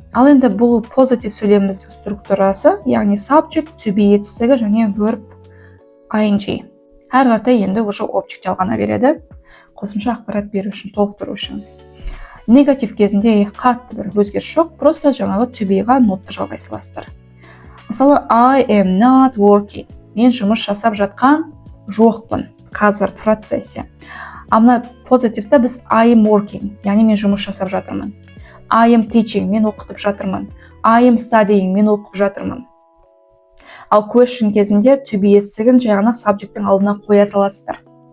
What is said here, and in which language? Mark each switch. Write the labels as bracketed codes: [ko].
[kk] Ал енді бұл позитив сөйлеміміз структурасы, яғни subject, to be етістігі және verb ing. Әр қарта енді [ru] уже [kk] object жалғана береді, қосымша ақпарат беру үшін, толықтыру үшін. Негатив кезінде қатты бір өзгеріс жоқ, [ru] просто [kk] жаңағы to be-ға нотты жалғай саласыздар. [en] Мысалы, I am not working. [kk] Мен жұмыс жасап жатқан жоқпын, қазір процессе. Амна позитивта біз [en] I am working, [kk] яғни мен жұмыс жасап жатырмын. [en] I am teaching, [kk] мен оқытып жатырмын. [en] I am studying, [kk] мен оқып жатырмын. Ал question кезінде to be етістігін жаңағы subject'ің алдына қоя саласыздар.